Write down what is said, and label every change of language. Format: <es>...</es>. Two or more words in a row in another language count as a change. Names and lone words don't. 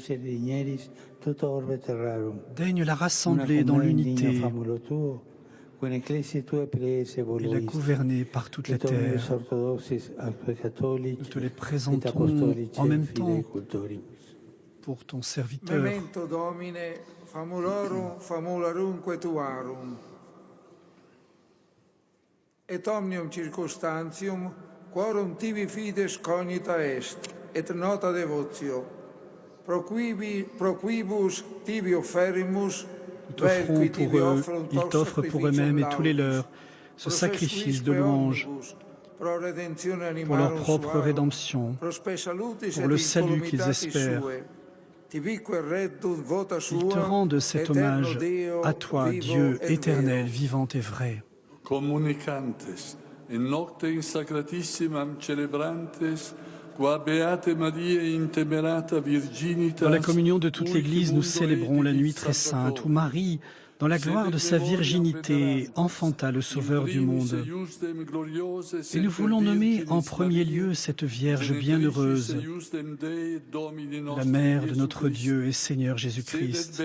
<fr>Daigne la rassembler dans l'unité et la gouverner par toute la terre. Nous te les présentons en même temps pour ton serviteur.</fr> <la>Memento Domine, famulorum, famularumque tuarum. Et omnium circunstantium, quorum tibi fides cognita est, et nota devotio. Proquibus tibi offerimus,</la> <fr>nous t'offrons pour eux, ils t'offrent pour eux-mêmes et tous les leurs ce sacrifice de louange pour leur propre rédemption, pour le salut qu'ils espèrent. Ils te rendent cet hommage à toi, Dieu éternel, vivant et vrai.</fr> <la>Communicantes, in nocte in sacratissimam celebrantes, qua beate Maria intemerata virginita.</la> <fr>Dans la communion de toute l'Église, nous célébrons la nuit très sainte où Marie, dans la gloire de sa virginité, enfanta le Sauveur du monde. Et nous voulons nommer en premier lieu cette Vierge bienheureuse, la mère de notre Dieu et Seigneur Jésus-Christ.</fr>